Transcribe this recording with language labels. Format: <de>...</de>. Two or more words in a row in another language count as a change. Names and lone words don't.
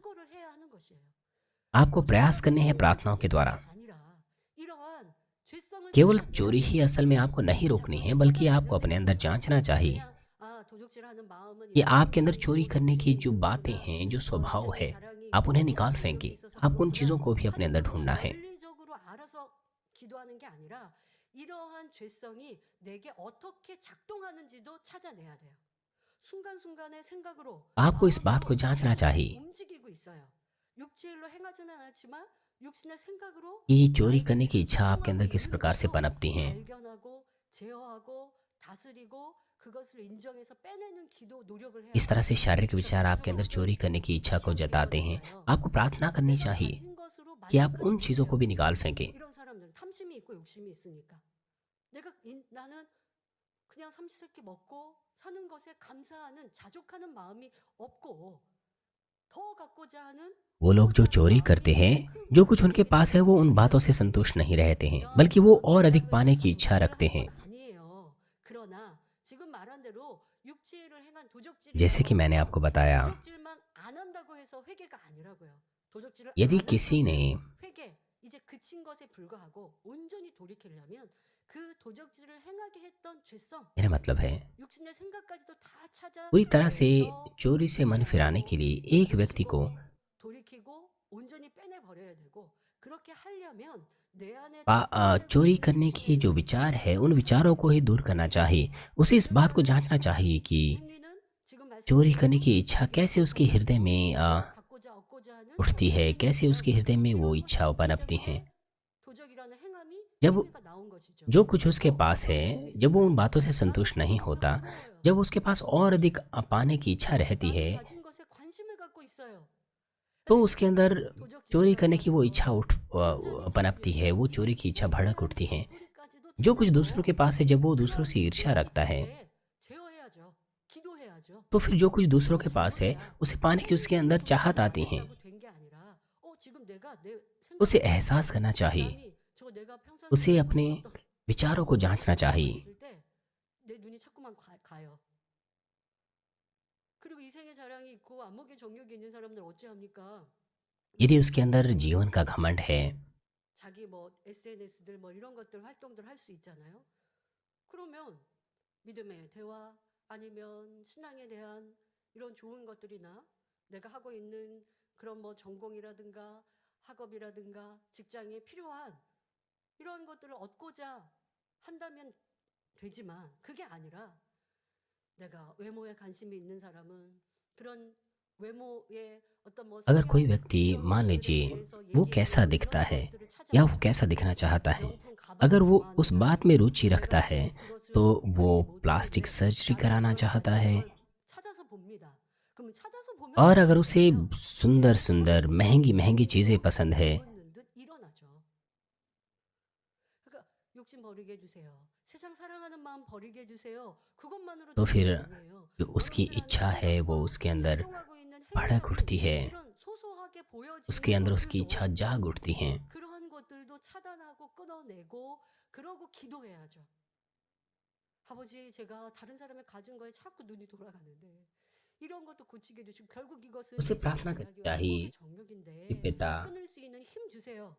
<hi>आपको प्रयास करने हैं प्रार्थनाओं के द्वारा। केवल चोरी ही असल में आपको नहीं रोकनी है, बल्कि आपको अपने अंदर जांचना चाहिए कि आपके अंदर चोरी करने की जो बातें हैं, जो स्वभाव है, आप उन्हें निकाल फेंके। आपको उन चीज़ों को भी अपने अंदर ढूँढना है।</hi> <ko>논리적으로 알아서 기도하는 게 아니라 이러한 죄성이 내게 어떻게 작동하는지도 찾아내야 돼요. 순간순간의 생각으로</ko> <hi>आपको इस बात को</hi> <ko>마음으로</ko> <hi>जाँचना</hi> <ko>죄성이</ko> <hi>चाहिए</hi> <ko>움직이고 있어요. 육체의 일로 행하지는 않았지만 육신의 생각으로</ko> <hi>कि चोरी</hi> <ko>나에게</ko> <hi>करने की</hi> <ko>지금</ko> <hi>इच्छा आपके</hi> <ko>작동하고</ko> <hi>अंदर किस</hi> <ko>있는</ko> <hi>प्रकार से</hi> <ko>것도</ko> <hi>पनपती हैं।</hi> <ko>발견하고 제어하고 다스리고 그것을 인정해서 빼내는 기도 노력을 해야</ko> <hi>इस तरह</hi> <ko>돼요.</ko> <hi>से शारीरिक</hi> <ko>그러니까</ko> <hi>विचार आपके अंदर</hi> <ko>부끄러움도</ko> <hi>चोरी करने की इच्छा को</hi> <ko>이렇게</ko> <hi>जताते हैं।</hi> <ko>내어드려요.</ko> <hi>आपको प्रार्थना करनी</hi> <ko>내가</ko> <hi>चाहिए</hi> <ko>가진 것으로</ko> <hi>कि आप</hi> <ko>만족하지</ko> <hi>उन चीज़ों को</hi> <ko>못해요.</ko> <hi>भी निकाल फेंकें।</hi> <ko>이런 사람들은 탐심이 있고 욕심이 있으니까. 나는 그냥 삼시세끼 먹고 사는 것에 감사하는 자족하는 마음이 없고 더 갖고자 하는</ko> <hi>वो लोग जो</hi> <ko>고자 하는</ko> <hi>चोरी करते</hi> <ko>마음이</ko> <hi>हैं,</hi> <ko>큰</ko> <hi>जो कुछ</hi> <ko>욕심이</ko> <hi>उनके पास है वो उन बातों से संतुष्ट नहीं रहते हैं,</hi> <ko>이런</ko> <hi>बल्कि वो और अधिक</hi> <ko>생각을</ko> <hi>पाने</hi> <ko>해서</ko> <hi>की इच्छा रखते</hi> <ko>잘하는</ko> <hi>हैं।</hi> <ko>건 아니에요. 그러나 지금 말한 대로 육체의 일을 행한</ko> <hi>जैसे कि मैंने</hi> <ko>도적질이라고 해서</ko> <hi>आपको बताया,</hi> <ko>도적질만 안 한다고 해서 회개가 아니라고요. 도적질을</ko> <hi>यदि</hi> <ko>안</ko> <hi>किसी ने,</hi> <ko>한다고 회개 이제 그친 것에 불과하고 온전히 돌이키려면 그 도적질을 행하게 했던 죄성</ko> <hi>मेरा मतलब है</hi> <ko>육신의 생각까지도 다</ko> <hi>पूरी तरह से</hi> <ko>찾아내서</ko> <hi>चोरी से मन फिराने के</hi> <ko>회개하고</ko> <hi>लिए एक व्यक्ति को</hi> <ko>고치고 돌이키고 온전히 빼내버려야 되고 그렇게 하려면 내 안에</ko> <hi>चोरी</hi> <ko>작동되고 있는</ko> <hi>करने के</hi> <ko>육신의</ko> <hi>जो</hi> <ko>일,</ko> <hi>विचार है उन विचारों को ही दूर करना चाहिए। उसे इस बात को जांचना चाहिए कि</hi> <ko>행위는 지금</ko> <hi>चोरी</hi> <ko>말씀드린</ko> <hi>करने</hi> <ko>대로</ko> <hi>की इच्छा कैसे उसके हृदय में</hi> <ko>내가 갖고자 얻고자 하는</ko> <hi>उठती है,</hi> <ko>욕심이</ko> <hi>कैसे</hi> <ko>있으면</ko> <hi>उसके हृदय में वो</hi> <ko>이런 것이</ko> <hi>इच्छा</hi> <ko>있기</ko> <hi>पनपती हैं।</hi> <ko>때문에 도적이라는 행함이</ko> <hi>जब</hi> <ko>행위가 나온 것이죠.</ko> <hi>जो कुछ उसके पास</hi> <ko>어떤</ko> <hi>है,</hi> <ko>모습이</ko> <hi>जब वो उन</hi> <ko>있을까요?</ko> <hi>बातों से</hi> <ko>나는</ko> <hi>संतुष्ट नहीं</hi> <ko>더</ko> <hi>होता,</hi> <ko>부러워요.</ko> <hi>जब उसके पास और अधिक पाने की इच्छा रहती</hi> <ko>나는</ko> <hi>है,</hi> <ko>가진 것에 관심을 갖고 있어요.</ko> <hi>तो</hi> <ko>근데</ko> <hi>उसके अंदर</hi> <ko>도적질을</ko> <hi>चोरी करने</hi> <ko>하고</ko> <hi>की वो इच्छा</hi> <ko>나서 온전히</ko> <hi>पनपती है, वो</hi> <ko>돌이키고</ko> <hi>चोरी की इच्छा</hi> <ko>이</ko> <hi>भड़क</hi> <ko>사람의</ko> <hi>उठती है।</hi> <ko>도토리까지도</ko> <hi>जो कुछ दूसरों</hi> <ko>찾아서</ko> <hi>के पास है, जब वो दूसरों</hi> <ko>그러한</ko> <hi>से ईर्ष्या</hi> <ko>욕심을</ko> <hi>रखता है,</hi> <ko>이후에 제어해야죠. 기도해야죠.</ko> <hi>तो फिर जो कुछ दूसरों</hi> <ko>그거</ko> <hi>के पास है</hi> <ko>잘못이야.</ko> <hi>उसे पाने की उसके अंदर</hi> <ko>행위적으로</ko> <hi>चाहत आती हैं।</hi> <ko>잘못했다고 된 게 아니라 지금 내가 내</ko> <hi>उसे</hi> <ko>생각을</ko> <hi>एहसास</hi> <ko>보니까</ko> <hi>करना चाहिए,</hi> <ko>남이 저거 내가 평상시에</ko> <hi>उसे</hi> <ko>갖고</ko> <hi>अपने</hi> <ko>싶었던</ko> <hi>विचारों को जांचना</hi> <ko>이런 거 चाहिए। 있을 때 내 눈이 자꾸만 가요. 그리고 이생의 자랑이 있고 안목의 정욕이 있는 사람들 어찌합니까?</ko> <hi>यदि उसके अंदर जीवन का घमंड है,</hi> <ko>자기 뭐 SNS들 뭐 이런 것들 활동들 할 수 있잖아요. 그러면 믿음의 대화 아니면 신앙에 대한 이런 좋은 것들이나 내가 하고 있는 그런 뭐 전공이라든가 학업이라든가 직장에 필요한 이런 것들을 얻고자 한다면 되지만 그게 아니라 내가 외모에 관심이 있는 사람은 그런 외모의 어떤 뭐</ko> <hi>अगर कोई</hi> <ko>성형</ko> <hi>व्यक्ति</hi> <ko>이런</ko> <hi>मान</hi> <ko>것들에</ko> <hi>लीजिए</hi> <ko>대해서</ko> <hi>वो</hi> <ko>얘기하고</ko> <hi>कैसा</hi> <ko>이런</ko> <hi>दिखता है</hi> <ko>것들을</ko> <hi>या वो</hi> <ko>찾아내고</ko> <hi>कैसा दिखना चाहता है,</hi> <ko>명품 가방을</ko> <hi>अगर वो उस</hi> <ko>좋아한다.</ko> <hi>बात में रुचि रखता</hi> <ko>내가</ko> <hi>है</hi> <ko>그것을</ko> <hi>तो वो</hi> <ko>갖지 못해도</ko> <hi>प्लास्टिक</hi> <ko>돼.</ko> <hi>सर्जरी</hi> <ko>나는</ko> <hi>कराना</hi> <ko>그걸</ko> <hi>चाहता</hi> <ko>가지는</ko> <hi>है,</hi> <ko>걸 찾아서 봅니다. 그러면 찾아서 보면</ko> <hi>और</hi> <ko>어떻게</ko> <hi>अगर उसे</hi> <ko>될까요?</ko> <hi>सुंदर सुंदर</hi> <ko>서로</ko> <hi>महंगी महंगी</hi> <ko>서로</ko> <hi>चीज़ें पसंद है,</hi> <ko>뒤집어놓는 듯 일어나죠. 그러니까 욕심 버리게 해주세요. 세상 사랑하는 마음 버리게 해주세요. 그것만으로</ko> <hi>तो</hi> <ko>되는</ko> <hi>फिर</hi> <ko>게 아니에요.</ko> <hi>जो उसकी</hi> <ko>여러분들 안에</ko> <hi>इच्छा है वो</hi> <ko>생각과</ko> <hi>उसके अंदर</hi> <ko>작동하고 있는</ko> <hi>भड़क</hi> <ko>행위적인</ko> <hi>उठती है,</hi> <ko>이런 소소하게</ko> <hi>उसके</hi> <ko>보여지는</ko> <hi>अंदर उसकी इच्छा</hi> <ko>것들도</ko> <hi>जाग उठती है।</hi> <ko>그러한 것들도 차단하고 끊어내고 그러고 기도해야죠. 아버지, 제가 다른 사람의 가진 거에 자꾸 눈이 돌아가는데 이런 것도 고치게 해주시고 결국 이것은</ko> <hi>उसे</hi> <ko>이생의</ko> <hi>प्रार्थना करनी</hi> <ko>자랑이요</ko> <hi>चाहिए</hi> <ko>안목의</ko> <hi>कि</hi> <ko>정욕인데</ko> <hi>पिता,</hi> <ko>끊을 수 있는 힘 주세요.</ko>